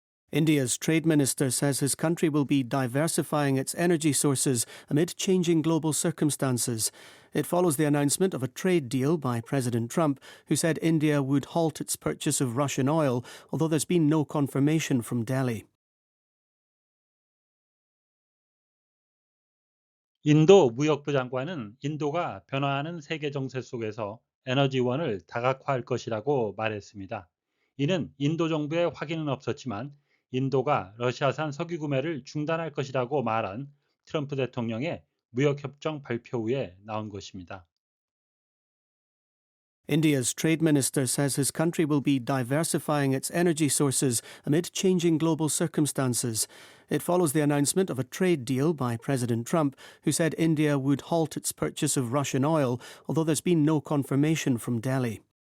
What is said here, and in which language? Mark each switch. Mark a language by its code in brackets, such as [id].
[en] India's trade minister says his country will be diversifying its energy sources amid changing global circumstances. It follows the announcement of a trade deal by President Trump, who said India would halt its purchase of Russian oil, although there's been no confirmation from Delhi. [ko] 인도 무역부 장관은 인도가 변화하는 세계 정세 속에서 에너지원을 다각화할 것이라고 말했습니다. 이는 인도 정부의 확인은 없었지만 인도가 러시아산 석유 구매를 중단할 것이라고 말한 트럼프 대통령의 무역협정 발표 후에 나온 것입니다. [en] India's trade minister says his country will be diversifying its energy sources amid changing global circumstances. It follows the announcement of a trade deal by President Trump, who said India would halt its purchase of Russian oil, although there's been no confirmation from Delhi.